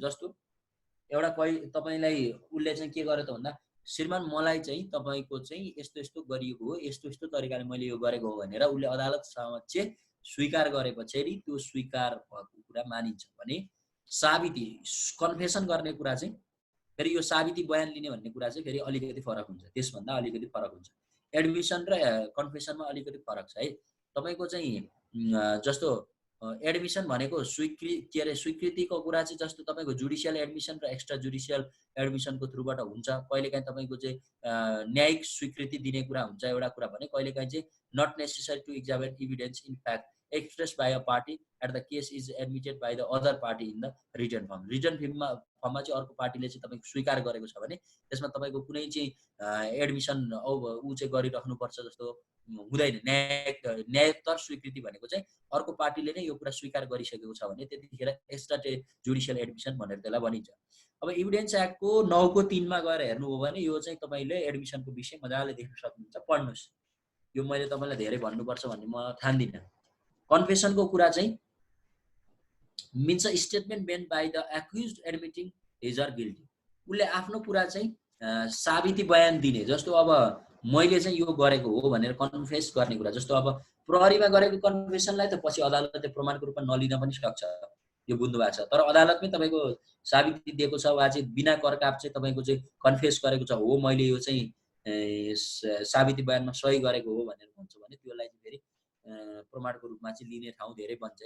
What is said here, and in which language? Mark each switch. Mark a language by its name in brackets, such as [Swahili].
[Nepali] जस्तो एउटा तपाईलाई उले चाहिँ के गर्यो त भन्दा श्रीमान मलाई चाहिँ तपाईको चाहिँ यस्तो यस्तो गरिएको हो, यस्तो यस्तो तरिकाले मैले यो गरेको हो भनेर उले अदालत समक्ष स्वीकार गरेपछि त्यो स्वीकार भएको कुरा मानिन्छ भने साबिती कन्फेसन गर्ने कुरा चाहिँ फेरि यो साबिती बयान लिने भन्ने कुरा चाहिँ फेरि अलिकति फरक हुन्छ, त्यसभन्दा अलिकति फरक हुन्छ। एडमिसन र कन्फेसनमा अलिकति फरक छ है। तपाईको चाहिँ जस्तो एडमिसन भनेको स्वीकृतिको कुरा चाहिँ जस्तो तपाईको जुडिसियल एडमिसन र एक्स्ट्रा जुडिसियल एडमिसनको थ्रुबाट हुन्छ। कहिलेकाहीँ तपाईको चाहिँ न्यायिक स्वीकृति दिने कुरा हुन्छ एउटा कुरा भने, कहिलेकाहीँ चाहिँ [English] Not necessary to examine evidence in fact expressed by a party at the case is admitted by the other party in the written form। [Nepali] written फर्ममा चाहिँ अर्को पार्टीले चाहिँ तपाईको स्वीकार गरेको छ भने त्यसमा तपाईको कुनै चाहिँ एडमिसन उ चाहिँ गरिराख्नु पर्छ जस्तो हुँदैन। न्यायोत्तर स्वीकृति भनेको चाहिँ अर्को पार्टीले नै यो कुरा स्वीकार गरिसकेको छ भने त्यतिखेर एक्स्ट्रा जुडिसियल एडमिसन भनेर त्यसलाई भनिन्छ। अब एभिडेन्स एक्टको 9 को 3 मा गएर हेर्नु हो भने यो चाहिँ तपाईले एडमिसनको विषय मजाले देख्न सक्नुहुन्छ, पढ्नुस्। यो मैले तपाईलाई धेरै भन्नुपर्छ भन्ने म ठान्दिन। कन्फेसनको कुरा चाहिँ [English] means a statement made by the accused admitting his or guilty। [Nepali] उले आफ्नो कुरा चाहिँ साबिती बयान दिने। जस्तो अब मैले चाहिँ यो गरेको हो भनेर कन्फेस गर्ने कुरा। जस्तो अब प्रहरीमा गरेको कन्फेसनलाई त पछि अदालतले प्रमाणको रूपमा नलिन पनि सक्छ, यो बुझ्नु भएको छ। तर अदालतमै तपाईको साबिती दिएको छ वा चाहिँ बिना करकाप चाहिँ तपाईको चाहिँ कन्फेस गरेको छ, हो मैले यो चाहिँ साबिती बयानमा सही गरेको हो भनेर भन्छ भने त्यसलाई चाहिँ फेरि प्रमाणको रूपमा चाहिँ लिने ठाउँ धेरै बन्छ।